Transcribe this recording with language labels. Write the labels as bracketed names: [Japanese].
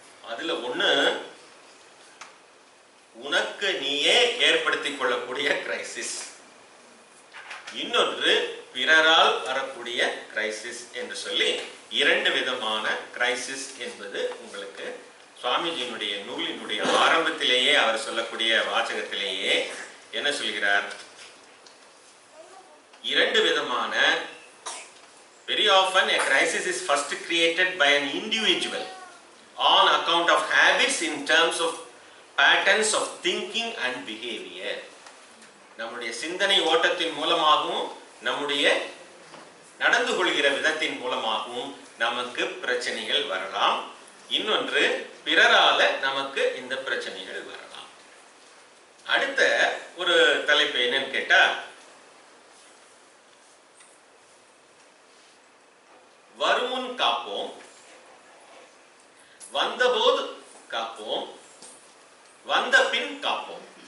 [Tamil] அதுல ஒண்ணு உனக்கு நீயே ஏற்படுத்திக் கொள்ளக்கூடிய கிரைசிஸ், இன்னொன்று பிறரால் வரக்கூடிய கிரைசிஸ் என்று சொல்லி 2 விதமான கிரைசிஸ் என்பது உங்களுக்கு சுவாமிஜியினுடைய நூலினுடைய ஆரம்பத்திலேயே அவர் சொல்லக்கூடிய வாசகத்திலேயே என்ன சொல்கிறார்? 2 விதமான. [English] Very often a crisis is first created by an individual on account of habits in terms of patterns of thinking and behavior. [Tamil] நம்முடைய சிந்தனை ஓட்டத்தின் மூலமாகவும் நம்முடைய நடந்து கொள்கிற விதத்தின் மூலமாகவும் நமக்கு பிரச்சனைகள் வரலாம். இன்னொன்று பிறரால நமக்கு இந்த பிரச்சனைகள் வரலாம். அடுத்த ஒரு தலைப்பு என்னன்னு கேட்டா, வருமுன் காப்போம், வந்தபோது காப்போம், வந்த பின் காப்போம்.